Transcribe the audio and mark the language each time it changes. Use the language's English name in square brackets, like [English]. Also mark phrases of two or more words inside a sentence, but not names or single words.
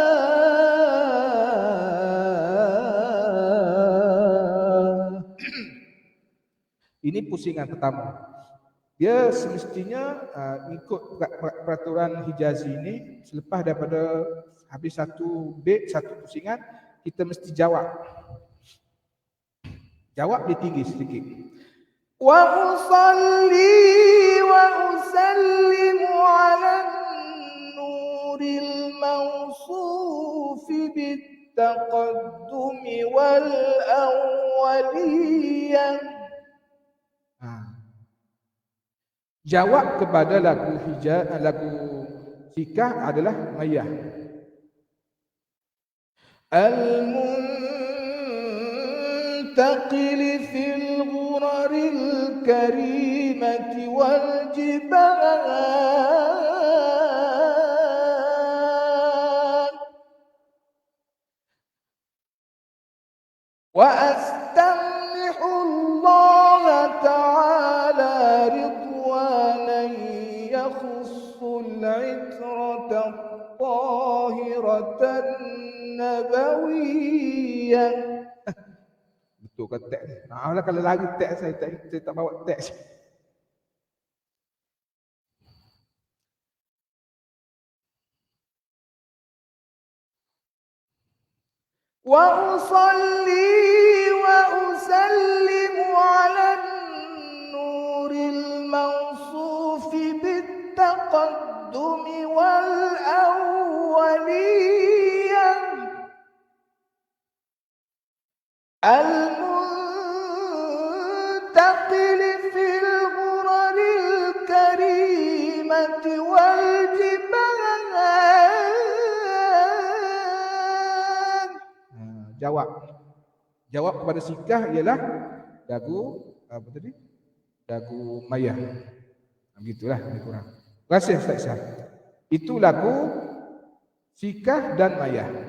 [Malay] Ini pusingan pertama. Dia semestinya ikut peraturan Hijazi ini, selepas daripada habis satu bait, satu pusingan, kita mesti jawab. Jawab dia tinggi sedikit. [Arabic] وأصلي وأسلم على النور الموصوف بالتقدم والأولية. [Malay] Jawab kepada lagu Sikah adalah Mayah. [Arabic] المنتقل في الغرر الكريمة وال جبال وأستمنحه الله تعالى رضوانا يخص العترة الطاهرة النبوية. [Malay] Betul kan teks? Nah, kalau lagi teks saya tak bawa teks. [Arabic] وأصلي وأسلم على النور الموصوف بالتقدم وال الأولية المنتقل في الغرر الكريمة والجبال. [Malay] Jawab kepada Sikah ialah lagu apa tadi? Lagu Mayah. Begitulah lebih kurang. Terima kasih Ustaz Isyam. Itu lagu Sikah dan Maya.